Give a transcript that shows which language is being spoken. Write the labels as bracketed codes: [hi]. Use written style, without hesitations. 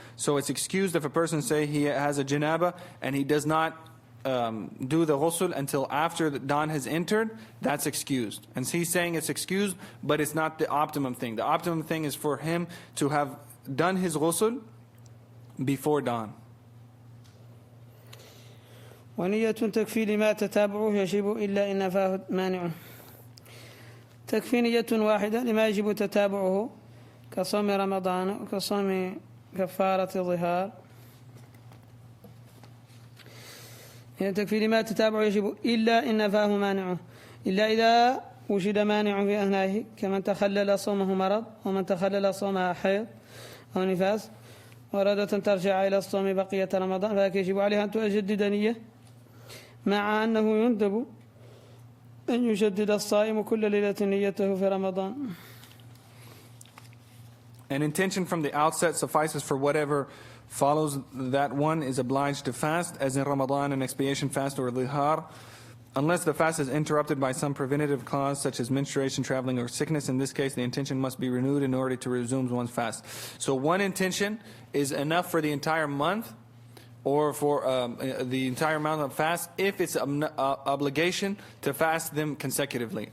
[en] So it's excused if a person, say, he has a janaba and he does not do the ghusl until after the dawn has entered, that's excused. And he's saying it's excused, but it's not the optimum thing. The optimum thing is for him to have done his ghusl before dawn. [ar] ونية تكفي لما تتابعه يجب إلا إن نفاه مانع. تكفي نية واحدة لما يجب تتابعه كصوم رمضان وكصوم كفارة الظهار. تكفي لما تتابعه يجب إلا إن نفاه مانعه، إلا إذا وجد مانع في أثنائه، كمن تخلل صومه مرض، ومن تخلل صومها حيض أو نفاس وأرادت أن ترجع إلى الصوم بقية رمضان، فهذا يجب عليها أن تجدد نية، مع أنه يندب أن يجدد الصائم كل ليلة نيته في رمضان. [en] An intention from the outset suffices for whatever follows. That one is obliged to fast, as in Ramadan, an expiation fast, or lihar, unless the fast is interrupted by some preventative cause such as menstruation, traveling, or sickness. In this case, the intention must be renewed in order to resume one's fast. So one intention is enough for the entire month, or for the entire amount of fast, if it's an obligation to fast them consecutively.